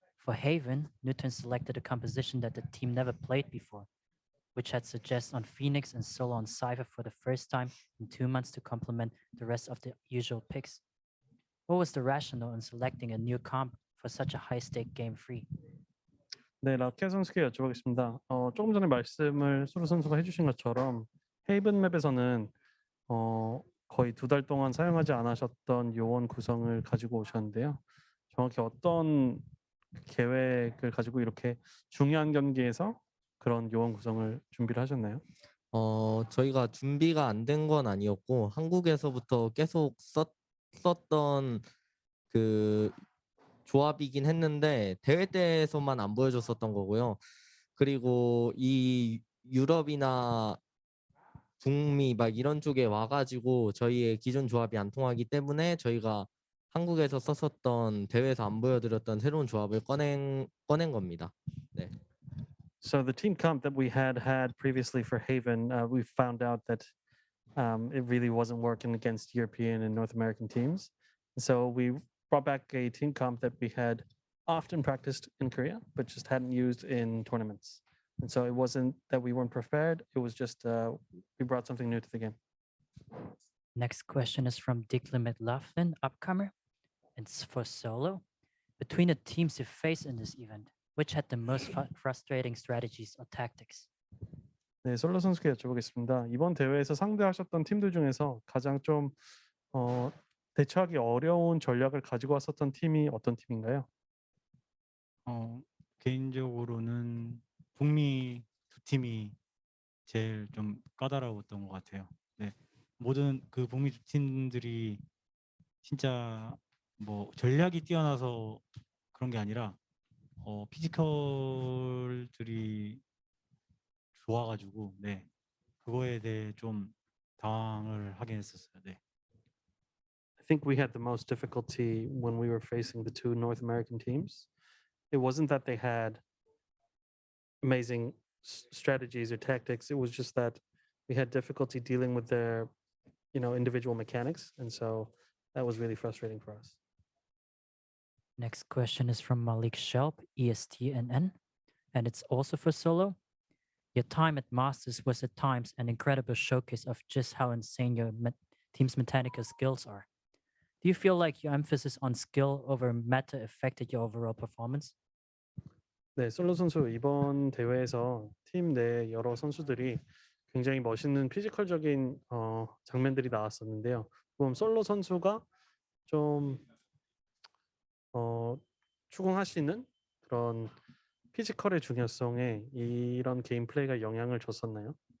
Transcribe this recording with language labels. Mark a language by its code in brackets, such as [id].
[en] For Haven, NUTURN selected a composition that the team never played before, which had suggested on Phoenix and Solo on Cypher for the first time in 2 months to complement the rest of the usual picks. What was the rationale in selecting a new comp for such a high-stake game free? [ko] 네, 라키아 선수께 여쭤보겠습니다. 조금 전에 말씀을 소로 선수가 해주신 것처럼 헤이븐 맵에서는 거의 2달 동안 사용하지 않으셨던 요원 구성을 가지고 오셨는데요. 정확히 어떤 계획을 가지고 이렇게 중요한 경기에서 그런 요원 구성을 준비를 하셨나요? 저희가 준비가 안 된 건 아니었고 한국에서부터 계속 썼던 그 조합이긴 했는데 대회 때에서만 안 보여줬었던 거고요. 그리고 이 유럽이나 북미 막 이런 쪽에 와가지고 저희의 기존 조합이 안 통하기 때문에 저희가 한국에서 썼었던 대회에서 안 보여드렸던 새로운 조합을 꺼낸 겁니다. 네. [en] So the team comp that we had previously for Haven, we found out that it really wasn't working against European and North American teams. So we brought back a team comp that we had often practiced in Korea, but just hadn't used in tournaments. And so it wasn't that we weren't prepared, it was just we brought something new to the game. Next question is from Declan McLaughlin, upcomer. It's for Solo. Between the teams you face in this event, which had the most frustrating strategies or tactics? [ko] 네, 솔로 선수께 여쭤보겠습니다. 이번 대회에서 상대하셨던 팀들 중에서 가장 좀 대처하기 어려운 전략을 가지고 왔었던 팀이 어떤 팀인가요? 개인적으로는 북미 두 팀이 제일 좀 까다로웠던 것 같아요. 네, 모든 그 북미 두 팀들이 진짜 뭐 전략이 뛰어나서 그런 게 아니라 피지컬들이 좋아가지고 네 그거에 대해 좀 당황을 하긴 했었어요. 네. [en] I think we had the most difficulty when we were facing the two North American teams. It wasn't that they had amazing strategies or tactics. It was just that we had difficulty dealing with their, individual mechanics, and so that was really frustrating for us. Next question is from Malik Shelp, ESTNN, and it's also for Solo. Your time at Masters was at times an incredible showcase of just how insane your team's mechanical skills are. Do you feel like your emphasis on skill over meta affected your overall performance? [ko] 네, 솔로 선수 이번 대회에서 팀 내 여러 선수들이 굉장히 멋있는 피지컬적인 장면들이 나왔었는데요. 그럼 솔로 선수가 좀 추궁하시는 그런 피지컬의 중요성에 이런 게임 플레이가 영향을 줬었나요?